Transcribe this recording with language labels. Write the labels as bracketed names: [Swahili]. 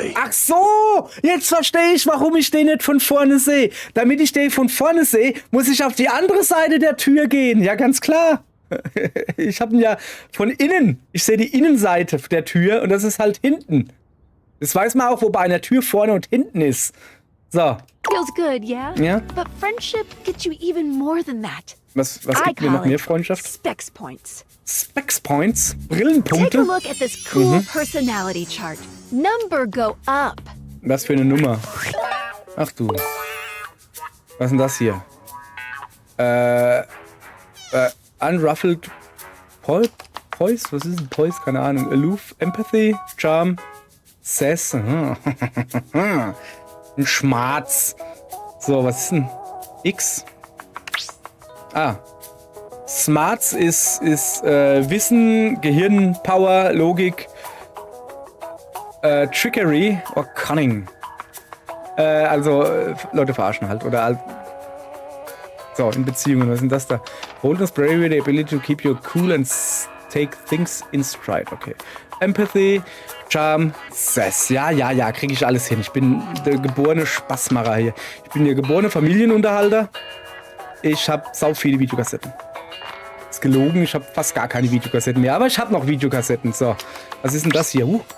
[German] Ach so, jetzt verstehe ich, warum ich den nicht von vorne sehe. Damit ich den von vorne sehe, muss ich auf die andere Seite der Tür gehen. Ja, ganz klar. Ich habe ihn ja von innen. Ich sehe die Innenseite der Tür und das ist halt hinten. Das weiß man auch, wo bei einer Tür vorne und hinten ist. So. [English] Feels good, yeah? [German] Ja. [English] But friendship gets you even more than that. [German] Was gibt mir noch mehr Freundschaft? [English] Specs points. [German] Specs Points? Brillenpunkte? [English] Take a look at this cool personality chart. Number go up. [German] Was für eine Nummer? Ach du. Was ist denn das hier? Unruffled Poise? Was ist denn Poise? Keine Ahnung. Aloof, Empathy, Charm, Sass. Ein Schmarz. So, was ist denn X? Smarts ist Wissen, Gehirn, Power, Logik, [English] Trickery or Cunning. [German] Leute verarschen halt. Oder so, in Beziehungen, was ist denn das da? [English] Boldness, bravery, the ability to keep you cool and take things in stride. [German] Okay. Empathy, Charm, Sass. Ja, kriege ich alles hin. Ich bin der geborene Spaßmacher hier. Ich bin der geborene Familienunterhalter. Ich habe sau viele Videokassetten. Ist gelogen, ich habe fast gar keine Videokassetten mehr. Aber ich habe noch Videokassetten. So, was ist denn das hier?